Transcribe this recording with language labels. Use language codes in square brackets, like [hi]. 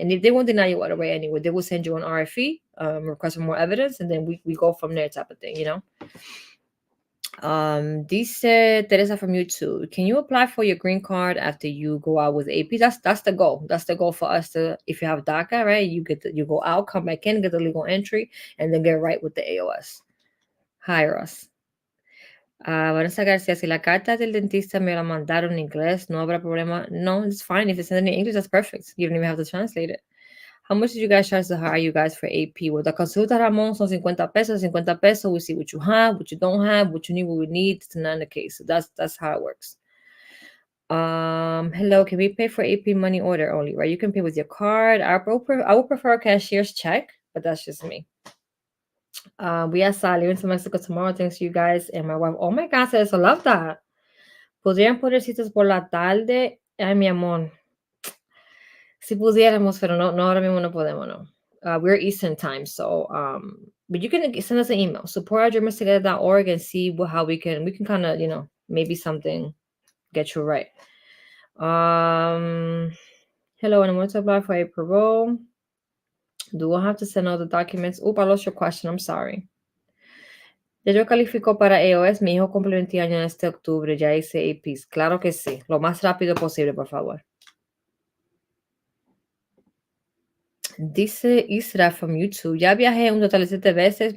[en] And if they won't deny you right away anyway, they will send you an RFE, request for more evidence, and then we go from there type of thing, Dice Teresa from YouTube. Can you apply for your green card after you go out with AP? That's the goal. That's the goal for us to, if you have DACA, right? You go out, come back in, get the legal entry, and then get right with the AOS. Hire us. [es] Vanessa García, si la carta del dentista me la mandaron en inglés, no habrá problema. [en] No, it's fine. If it's in English, that's perfect. You don't even have to translate it. How much did you guys charge to hire you guys for AP? With the consulta, Ramon, [es] son 50 pesos, 50 pesos. [en] We see what you have, what you don't have, what you need, what we need. It's not in the case. So that's how it works. Hello, can we pay for AP money order only, right? You can pay with your card. I would prefer a cashier's check, but that's just me. We are leaving to Mexico tomorrow. Thanks to you guys and my wife. Oh my God, I love that. [es] ¿Podrían poner citas por la tarde? Ay, mi amor. Si pudiéramos, pero no, ahora mismo no podemos, no. [en] We're Eastern time, so but you can send us an email, support@dreamerstogether.org, and see how we can kind of maybe something get you right. Hello, and I want to apply for a parole. Do I have to send all the documents? I lost your question. I'm sorry. [es] Ya yo califico para AOS. Mi hijo cumple 20 años en este octubre. Ya hice APs. Claro que sí. Lo más rápido posible, por favor. Dice Isra [en] from YouTube. [es] Ya viajé un total de 7 veces.